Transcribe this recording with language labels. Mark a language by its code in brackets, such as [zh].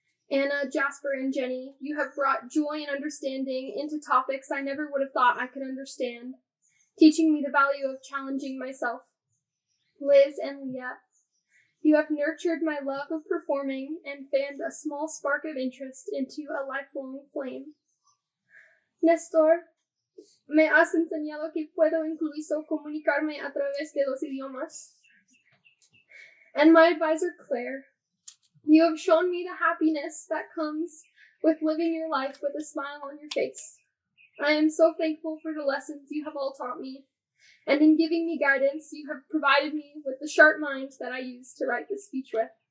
[en] Anna, Jasper, and Jenny, you have brought joy and understanding into topics I never would have thought I could understand, teaching me the value of challenging myself. Liz and Leah, you have nurtured my love of performing and fanned a small spark of interest into a lifelong flame. [es] Nestor, me has enseñado que puedo incluso comunicarme a través de los idiomas. [en] And my advisor, Claire, you have shown me the happiness that comes with living your life with a smile on your face. I am so thankful for the lessons you have all taught me, and in giving me guidance, you have provided me with the sharp mind that I used to write this speech with.